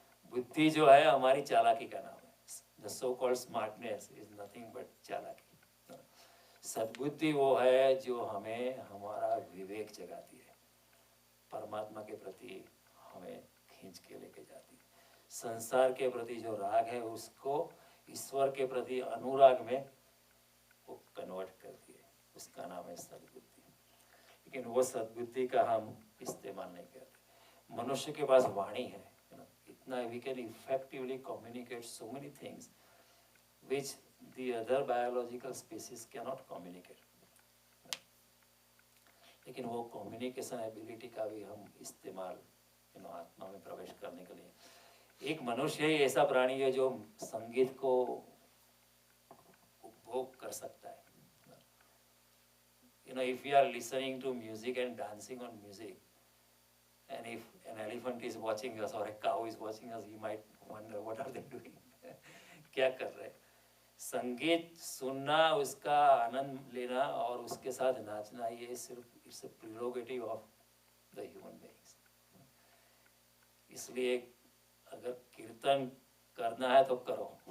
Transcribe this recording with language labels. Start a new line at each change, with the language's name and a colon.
Hindi: बुद्धि जो है हमारी चालाकी का नाम है।
English: The so-called smartness is nothing but चालाकी।
Hindi: सद्बुद्धि वो है जो हमें हमारा विवेक जगाती है, परमात्मा के प्रति हमें खींच के लेके जाती है, संसार के प्रति जो राग है उसको ईश्वर के प्रति अनुराग में वो कन्वर्ट करती है। उसका नाम है सद्बुद्धि। लेकिन वो सद्बुद्धि का हम इस्तेमाल नहीं करते। मनुष्य के पास वाणी है, इतना
English: We can effectively communicate so many things which the other biological species cannot communicate।
Hindi: लेकिन वो कम्युनिकेशन एबिलिटी का भी हम इस्तेमाल आत्मा में प्रवेश करने के लिए। एक मनुष्य ही ऐसा प्राणी है जो संगीत को उपभोग कर सकता है।
English: If you are listening to music and dancing on music, and if an elephant is watching us or a cow is watching us, he might wonder what are they doing।
Hindi: क्या कर रहे हैं? संगीत सुनना, उसका आनंद लेना और उसके साथ नाचना, ये सिर्फ
English: It's a prerogative of the human beings.
Hindi: इसलिए अगर कीर्तन करना है तो करो।